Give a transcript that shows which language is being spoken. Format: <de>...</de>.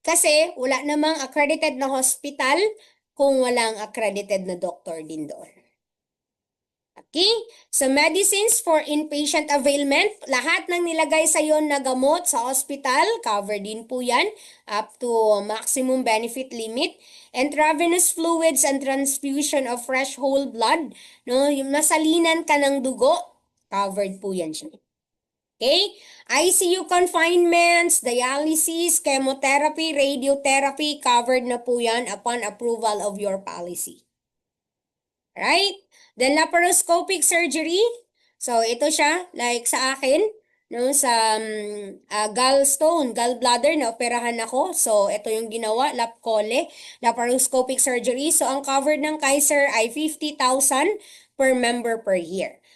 <tl>Kasi wala namang accredited na hospital kung walang accredited na doctor din doon. Okay? So,</tl> <en>medicines for inpatient availment,</en> <tl>lahat ng nilagay sa iyo na gamot sa hospital, covered din po yan,</tl> <en>up to maximum benefit limit. Intravenous fluids and transfusion of fresh whole blood, no?</en> <tl>Yung nasalinan ka ng dugo, covered po yan siya. Okay?</tl> <en>ICU confinements, dialysis, chemotherapy, radiotherapy, covered</en> <tl>na po yan</tl> <en>upon approval of your policy. Right? Then laparoscopic surgery.</en> <tl>So ito siya, like sa akin, no, sa gallbladder na operahan ako. So ito yung ginawa, LAPCOLE, laparoscopic surgery. So ang covered ng Kaiser ay 50,000 per member per year.</tl>